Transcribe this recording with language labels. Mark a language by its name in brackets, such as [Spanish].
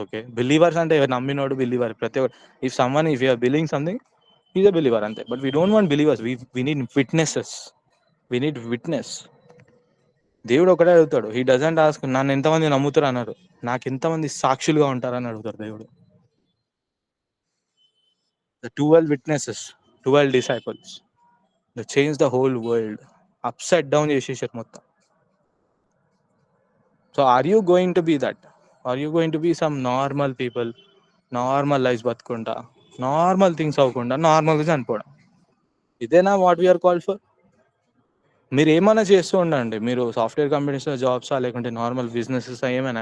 [English] okay, believers [Telugu] అంటే నమ్మినోడు [English] believer, [Telugu] ప్రతి ఒక్కరు. [English] If you are believing something, is a believer అంతే. But we don't want believers, we need witnesses. We need witness. [Telugu] దేవుడు ఒకటే అడుగుతాడు, [English] he doesn't ask [Telugu] నన్ను ఎంతమంది నమ్ముతారు అన్నారు, నాకు ఎంతమంది సాక్షులుగా ఉంటారని అడుగుతారు దేవుడు. [English] The 12 witnesses, 12 disciples, they changed the whole world, upside down [Telugu] చేసేసారు మొత్తం. [English] So are you going to be that? Are you going to be some normal people, normal life [Telugu] బతుకుంటా, [English] normal things [Telugu] అవ్వకుండా నార్మల్గా చనిపోవడం? ఇదేనా [English] What we are called for? [Telugu] మీరు ఏమైనా చేస్తూ ఉండండి, మీరు సాఫ్ట్వేర్ కంపెనీస్లో జాబ్సా, లేకుంటే నార్మల్ బిజినెసెస్ ఏమైనా.